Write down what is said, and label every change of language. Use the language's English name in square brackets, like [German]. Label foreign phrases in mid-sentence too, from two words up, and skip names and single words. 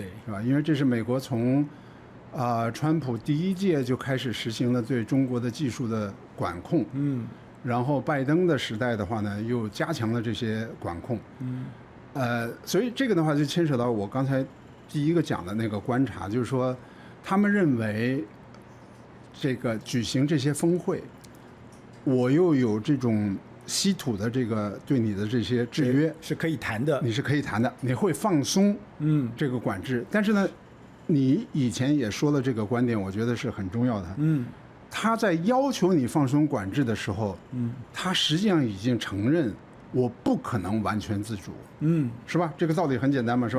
[Chinese] 是吧？因為這是美國從川普第1屆就開始實行了對中國的技術的管控，然後拜登的時代的話呢，又加強了這些管控，所以這個的話就牽扯到我剛才第一個講的那個觀察，就是說，他們認為這個舉行這些峰會，我又有這種稀土的這個對你的這些制約是可以談的，你是可以談的，你会放鬆這個管制。但是呢，你以前也說了这个观点，我觉得是很重要的。他在要求你放鬆管制的時候，他實際上已經承認我不可能完全自主，是吧？這個道理很簡單嘛，是吧？